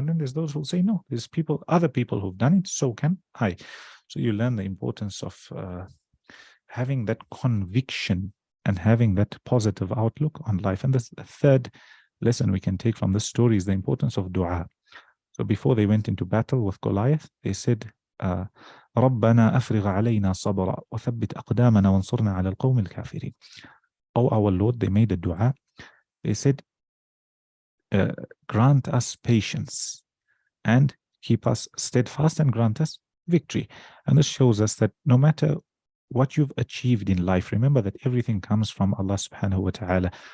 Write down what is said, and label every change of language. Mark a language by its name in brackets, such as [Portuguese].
[English] And then there's those who'll say, no, there's other people who've done it, so can I. So you learn the importance of having that conviction and having that positive outlook on life. And the third lesson we can take from this story is the importance of dua. So before they went into battle with Goliath, they said, [Arabic] ربنا أفرغ علينا صبرا وثبت أقدامنا وانصرنا على القوم الكافرين. [English] Oh our Lord, they made a dua. They said, grant us patience and keep us steadfast and grant us victory. And this shows us that no matter what you've achieved in life, remember that everything comes from Allah subhanahu wa ta'ala.